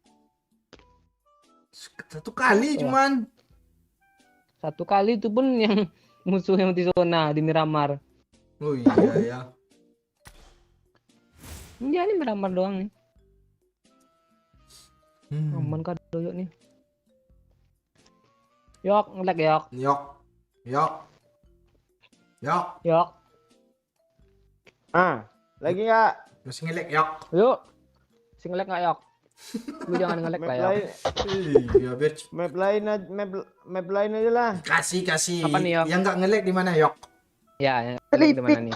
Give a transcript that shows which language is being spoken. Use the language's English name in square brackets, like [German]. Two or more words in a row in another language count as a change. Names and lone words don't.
[Indonesian] Satu kali cuman. Satu kali itu pun yang musuh yang di zona di Miramar. Oh iya ya. Dia ini Miramar doang nih. Aman kan doyok nih. Yok, ngelag yok. Yok. Lagi nggak? Masih ngelek yok. Yuk. Si ngelag nggak yok? Lu jangan ngelag Map lah yok. lain, Iya biar map lain aja lah. kasih. Apa nih, Yok? Yang nggak ngelek di mana yok? Ya, yang ngelag di mana nih?